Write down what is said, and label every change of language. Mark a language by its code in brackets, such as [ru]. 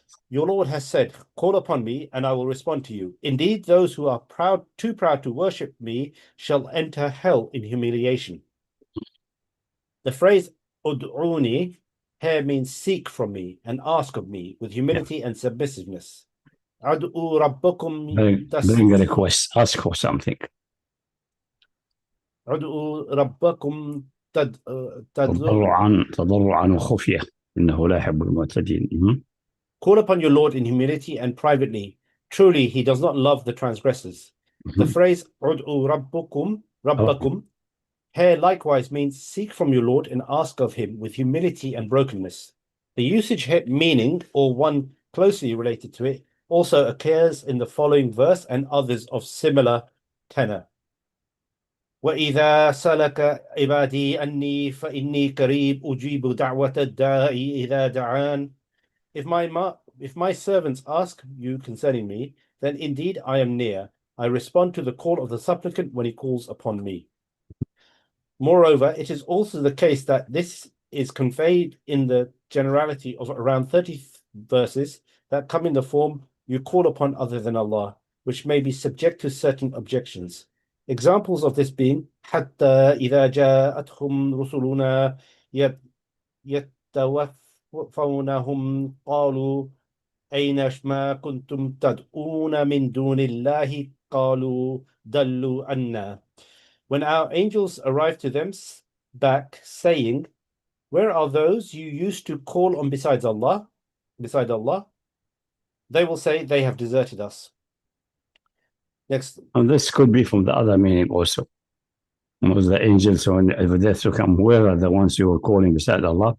[en] Your Lord has said, call upon me and I will respond to you. Indeed, those who are too proud to worship me shall enter hell in humiliation. The phrase ud'uni here means seek from me and ask of me with humility and submissiveness. [ar] Ad'u rabbakum [en] bring a request, ask for something. [ar] Ad'u rabbakum تضرعا وخفية إنه لا يحب المعتدين. [en] Call upon your Lord in humility and privately. Truly, he does not love the transgressors. The phrase ud'u rabbakum here likewise means seek from your Lord and ask of him with humility and brokenness. The usage here meaning, or one closely related to it, also occurs in the following verse and others of similar tenor. [ar] وَإِذَا سَلَكَ عِبَادِي أَنِّي فَإِنِّي قَرِيبٌ أُجِيبُ دَعْوَةَ الدَّاعِ إِذَا دَعَانِ. [en] If my servants ask you concerning me, then indeed I am near. I respond to the call of the supplicant when he calls upon me. Moreover, it is also the case that this is conveyed in the generality of around 30 verses that come in the form you call upon other than Allah, which may be subject to certain objections. Examples of this being [ar] حتى إذا جاءتهم رسلنا يتوفونهم قالوا أين ما كنتم تدعون من دون الله قالوا ضلوا عنا. [en] When our angels arrive to them back, saying, where are those you used to call on beside Allah? They will say, they have deserted us. Next. And this could be from the other meaning also. Because the angels, when death to come, where are the ones you are calling beside Allah?